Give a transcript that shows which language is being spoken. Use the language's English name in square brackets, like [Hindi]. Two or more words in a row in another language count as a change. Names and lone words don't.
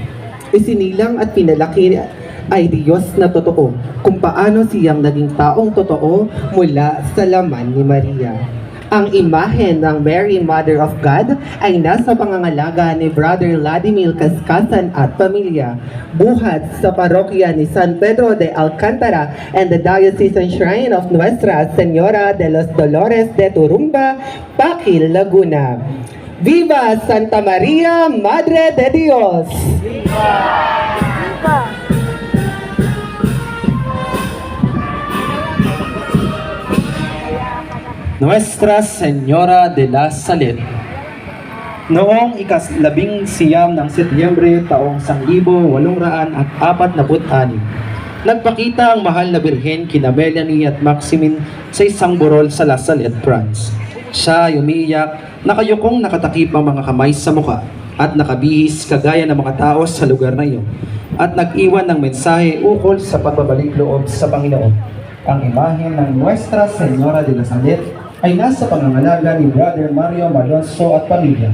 [Filipino] Isinilang at pinalaki ay Diyos na totoo, kung paano siyang naging taong totoo mula sa laman ni Maria. Ang imahe ng Mary, Mother of God, ay nasa pangangalaga ni Brother Vladimir Kaskasan at pamilya, buhat sa parokya ni San Pedro de Alcantara [English] and the [Filipino] Diocesan Shrine of Nuestra Señora de los Dolores de Turumba, Pakil, Laguna. [Spanish] Viva Santa Maria, Madre de Dios! Viva! Nuestra Señora de la Salud. [Filipino] Noong ika-19 ng Setyembre taong 1846, nagpakita ang mahal na Birhen kina Melanie at Maximin sa isang burol sa La Salette, France. Siya ay umiiyak, nakayukong nakatakip ang mga kamay sa mukha at nakabihis kagaya ng mga tao sa lugar na iyon at nag-iwan ng mensahe ukol sa pagbabalik loob sa Panginoon. Ang imahe ng Nuestra Señora de la Salud ay nasa pangangalaga ni Brother Mario Malonzo at pamilya.